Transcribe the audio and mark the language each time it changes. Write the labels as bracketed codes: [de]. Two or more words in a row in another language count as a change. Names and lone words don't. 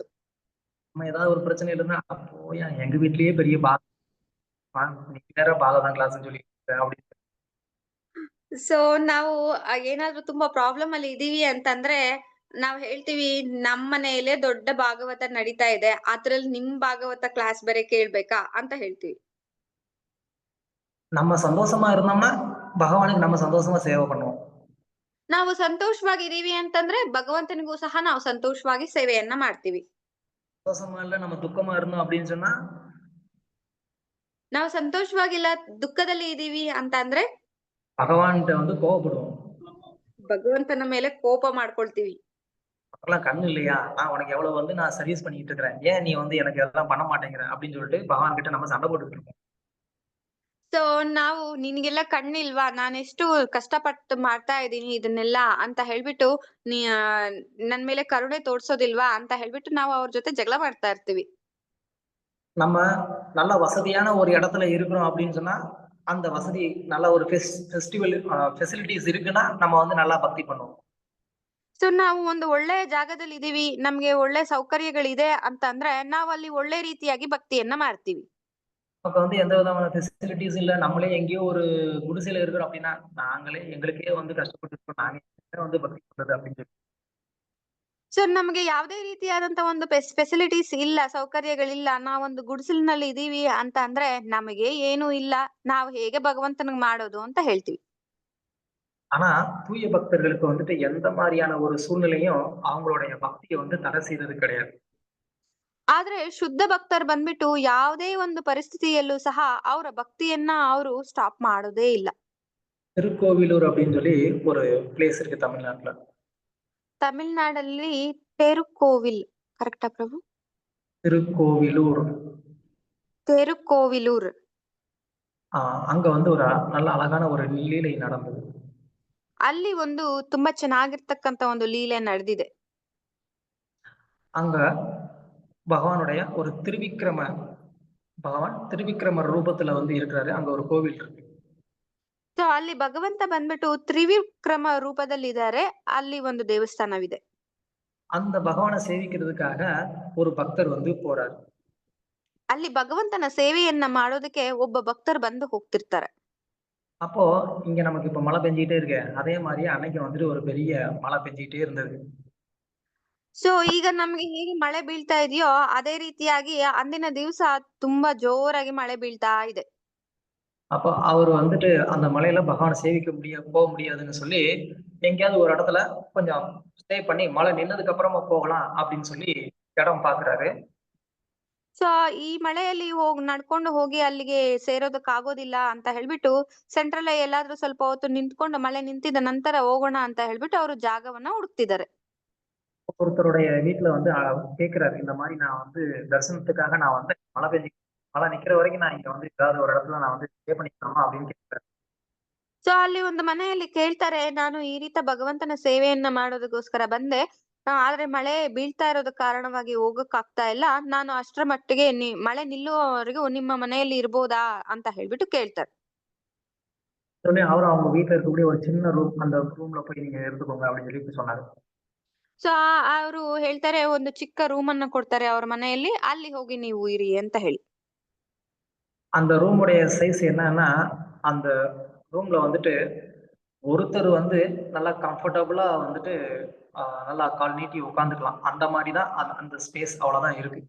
[ta] நம்ம ஏதாவது ஒரு பிரச்சனை இல்லைன்னா போயா எங்க வீட்லயே பெரிய நீ வேற பாகவதம் கிளாஸ் சொல்லி அப்படி. [kn] ಸೊ ನಾವು ಏನಾದ್ರೂ ತುಂಬಾ ಪ್ರಾಬ್ಲಮ್ ಅಲ್ಲಿ ಇದೀವಿ ಅಂತಂದ್ರೆ ನಾವ್ ಹೇಳ್ತೀವಿ, ನಮ್ ಮನೆಯಲ್ಲೇ ದೊಡ್ಡ ಭಾಗವತ ನಡೀತಾ ಇದೆ, ಅದ್ರಲ್ಲಿ ನಿಮ್ ಭಾಗವತ ಕ್ಲಾಸ್ ಬೇರೆ ಕೇಳ್ಬೇಕಾ ಅಂತ ಹೇಳ್ತೀವಿ. [ta] நம்ம சந்தோஷமா இருந்தோம்னா பகவானுக்கு நம்ம சந்தோஷமா சேவை பண்ணுவோம். [kn] ನಾವು ಸಂತೋಷವಾಗಿದೀವಿ ಅಂತಂದ್ರೆ ಭಗವಂತನಿಗೂ ಸಹ ನಾವು ಸಂತೋಷವಾಗಿ ಸೇವೆಯನ್ನ ಮಾಡ್ತೀವಿ. [ta] சந்தோஷமா இல்ல நம்ம துக்கமா இருந்தோம் அப்படின்னு சொன்னா [kn] ನಾವು ಸಂತೋಷವಾಗಿಲ್ಲ, ದುಃಖದಲ್ಲಿ ಇದೀವಿ ಅಂತ ಅಂದ್ರೆ [ta] பகவான்கிட்ட வந்து கோவப்படுவோம். [kn] ಭಗವಂತನ ಮೇಲೆ ಕೋಪ ಮಾಡ್ಕೊಳ್ತೀವಿ. [ta] அதெல்லாம் கண்ணு இல்லையா, நான் உனக்கு எவ்வளவு வந்து நான் சர்வீஸ் பண்ணிட்டு இருக்கிறேன், ஏன் நீ வந்து எனக்கு எல்லாம் பண்ண மாட்டேங்கிற அப்படின்னு சொல்லிட்டு பகவான் கிட்ட நம்ம சண்டை போட்டுட்டு இருக்கோம். [kn] ಸೊ ನಾವು ನಿನ್ಗೆಲ್ಲ ಕಣ್ಣಿಲ್ವಾ, ನಾನೆಷ್ಟು ಕಷ್ಟಪಟ್ಟು ಮಾಡ್ತಾ ಇದ್ದೀನಿ ಇದನ್ನೆಲ್ಲ ಅಂತ ಹೇಳ್ಬಿಟ್ಟು ನನ್ ಮೇಲೆ ಕರುಣೆ ತೋರ್ಸೋದಿಲ್ವಾ ಅಂತ ಹೇಳ್ಬಿಟ್ಟು ನಾವು ಅವ್ರ ಜೊತೆ ಜಗಳ ಮಾಡ್ತಾ ಇರ್ತೀವಿ. [ta] நம்ம நல்ல வசதியான ஒரு இடத்துல இருக்கிறோம் அப்படின்னு சொன்னா அந்த வசதி நல்ல ஒரு [en] festival facilities [ta] இருக்குன்னா நம்ம வந்து நல்லா பக்தி பண்ணுவோம். [kn] ಸೊ ನಾವು ಒಂದು ಒಳ್ಳೆ ಜಾಗದಲ್ಲಿ ಇದೀವಿ, ನಮ್ಗೆ ಒಳ್ಳೆ ಸೌಕರ್ಯಗಳಿದೆ ಅಂತ ಅಂದ್ರೆ ನಾವು ಅಲ್ಲಿ ಒಳ್ಳೆ ರೀತಿಯಾಗಿ ಭಕ್ತಿಯನ್ನ ಮಾಡ್ತೀವಿ. [ta] நமக்கு வந்து எந்த விதமான ஃபெசிலிட்டிஸ் இல்ல, நம்மளே எங்கேயோ ஒரு குடிசையில இருக்கிறோம் அப்படின்னா நாங்களே எங்களுக்கே வந்து கஷ்டப்பட்டு இருக்கோம், நாங்க வந்து பக்தி பண்றது அப்படின்னு சொல்லி. [kn] ಸೊ ನಮ್ಗೆ ಯಾವುದೇ ರೀತಿಯಾದಂತ ಒಂದು ಫೆಸಿಲಿಟೀಸ್ ಇಲ್ಲ, ಸೌಕರ್ಯಗಳಿಲ್ಲ, ನಾವೊಂದು ಗುಡಿಸಲಿನಲ್ಲಿ ಇದೀವಿ ಅಂತ ಅಂದ್ರೆ ನಮಗೆ ಏನೂ ಇಲ್ಲ, ನಾವು ಹೇಗೆ ಭಗವಂತನಿಗೆ ಮಾಡೋದು ಅಂತ ಹೇಳ್ತೀವಿ. [ta] ஆனா தூய பக்தர்களுக்கு வந்துட்டு எந்த மாதிரியான ஒரு சூழ்நிலையும் அவங்களுடைய பக்தியை வந்து தடை செய்தது கிடையாது. [kn] ಆದ್ರೆ ಶುದ್ಧ ಭಕ್ತರು ಬಂದ್ಬಿಟ್ಟು ಯಾವುದೇ ಒಂದು ಪರಿಸ್ಥಿತಿಯಲ್ಲೂ ಸಹ ಅವರ ಭಕ್ತಿಯನ್ನ ಅವರು ಸ್ಟಾಪ್ ಮಾಡೋದೇ ಇಲ್ಲ. [ta] திருக்கோவிலூர் அப்படின்னு சொல்லி ஒரு பிளேஸ் இருக்கு தமிழ்நாட்டுல. [kn] ತಮಿಳ್ನಾಡಲ್ಲಿ ತೇರುಕೋವಿಲ್, ಕರೆಕ್ಟಾ ಪ್ರಭು? [ta] திருக்கோவிலூர். [kn] ತೇರುಕೋವಿಲೂರ್. [ta] அங்க வந்து ஒரு நல்ல அழகான ஒரு லீலை நடந்தது. [kn] ಅಲ್ಲಿ ಒಂದು ತುಂಬಾ ಚೆನ್ನಾಗಿರ್ತಕ್ಕಂತ ಒಂದು ಲೀಲೆ ನಡೆದಿದೆ. [ta] அங்க பகவானுடைய ஒரு பகவான் திருவிக்ரமர் ரூபத்துல வந்து இருக்கிறாரு. அங்க ஒரு கோவில் இருக்கு. [kn] ಸೊ ಅಲ್ಲಿ ಭಗವಂತ ಬಂದ್ಬಿಟ್ಟು ತ್ರಿವಿಕ್ರಮ ರೂಪದಲ್ಲಿದ್ದಾರೆ, ಅಲ್ಲಿ ಒಂದು ದೇವಸ್ಥಾನವಿದೆ. [ta] அந்த பகவானை சேவிக்கிறதுக்காக ஒரு பக்தர் வந்து போறாரு. [kn] ಅಲ್ಲಿ ಭಗವಂತನ ಸೇವೆಯನ್ನ ಮಾಡೋದಕ್ಕೆ ಒಬ್ಬ ಭಕ್ತರು ಬಂದು ಹೋಗ್ತಿರ್ತಾರೆ. [ta] அப்போ இங்க நமக்கு இப்ப மழை பெஞ்சிட்டே இருக்கு, அதே மாதிரி அன்னைக்கு வந்துட்டு ஒரு பெரிய மழை பெஞ்சிட்டே இருந்தது. [kn] ಸೊ ಈಗ ನಮ್ಗೆ ಹೇಗೆ ಮಳೆ ಬೀಳ್ತಾ ಇದೆಯೋ ಅದೇ ರೀತಿಯಾಗಿ ಅಂದಿನ ದಿವಸ ತುಂಬಾ ಜೋರಾಗಿ ಮಳೆ ಬೀಳ್ತಾ ಇದೆ. [ta] அப்போ அவர் வந்துட்டு அந்த மலையில பகவானை சேவிக்க போக முடியாதுன்னு சொல்லி எங்கேயாவது ஒரு இடத்துல கொஞ்சம் ஸ்டே பண்ணி மழை நின்னதுக்கு அப்புறமா போகலாம் அப்படின்னு சொல்லி இடம் பாக்குறாரு. [kn] ಸೊ ಈ ಮಳೆಯಲ್ಲಿ ನಡ್ಕೊಂಡು ಹೋಗಿ ಅಲ್ಲಿಗೆ ಸೇರೋದಕ್ ಆಗೋದಿಲ್ಲ ಅಂತ ಹೇಳ್ಬಿಟ್ಟು ಸೆಂಟ್ರಲ್ ಎಲ್ಲಾದ್ರೂ ಸ್ವಲ್ಪ ಹೊತ್ತು ನಿಂತ್ಕೊಂಡು ಮಳೆ ನಿಂತಿದ ನಂತರ ಹೋಗೋಣ ಅಂತ ಹೇಳ್ಬಿಟ್ಟು ಅವರು ಜಾಗವನ್ನ ಹುಡುಕ್ತಿದ್ದಾರೆ. [ta] ஒருத்தருடைய வீட்டுல வந்து கேக்குறாரு, இந்த மாதிரி நான் வந்து தரிசனத்துக்காக நான் வந்து மழை நிக்கிற வரைக்கும் நான் இங்க வந்து ஏதாவது ஒரு இடத்துல நான் வந்து ஸ்டே பண்ணிக்கலாமா அப்படின்னு கேட்கிறேன். [kn] ಸೊ ಅಲ್ಲಿ ಒಂದು ಮನೆಯಲ್ಲಿ ಕೇಳ್ತಾರೆ, ನಾನು ಈ ರೀತಿ ಭಗವಂತನ ಸೇವೆಯನ್ನ ಮಾಡೋದಕ್ಕೋಸ್ಕರ ಬಂದೆ, ಆದ್ರೆ ಮಳೆ ಬೀಳ್ತಾ ಇರೋದ ಕಾರಣವಾಗಿ ಹೋಗಕ್ ಆಗ್ತಾ ಇಲ್ಲ, ನಾನು ಅಷ್ಟರ ಮಟ್ಟಿಗೆ ಮಳೆ ನಿಲ್ಲುವವರೆಗೂ ನಿಮ್ಮ ಮನೆಯಲ್ಲಿ ಇರ್ಬೋದಾ ಅಂತ ಹೇಳ್ಬಿಟ್ಟು ಕೇಳ್ತಾರೆ. [ta] அவரும் அவங்க வீட்டுல இருக்கக்கூடிய ஒரு சின்ன ரூம், அந்த ரூம்ல போய் நீங்க எடுத்துக்கோங்க அப்படின்னு சொல்லி சொன்னாரு. [kn] ಸೊ ಅವರು ಹೇಳ್ತಾರೆ, ಒಂದು ಚಿಕ್ಕ ರೂಮ್ ಅನ್ನ ಕೊಡ್ತಾರೆ ಅವ್ರ ಮನೆಯಲ್ಲಿ, ಅಲ್ಲಿ ಹೋಗಿ ನೀವು ಇರಿ ಅಂತ ಹೇಳಿ. [ta] அந்த ரூமுடைய சைஸ் என்னன்னா, அந்த ரூம்ல வந்துட்டு ஒருத்தர் வந்து நல்லா கம்ஃபர்டபுளா வந்துட்டு நல்லா கால் நீட்டி உட்காந்துக்கலாம், அந்த மாதிரிதான் அந்த ஸ்பேஸ் அவ்வளவுதான் இருக்கு.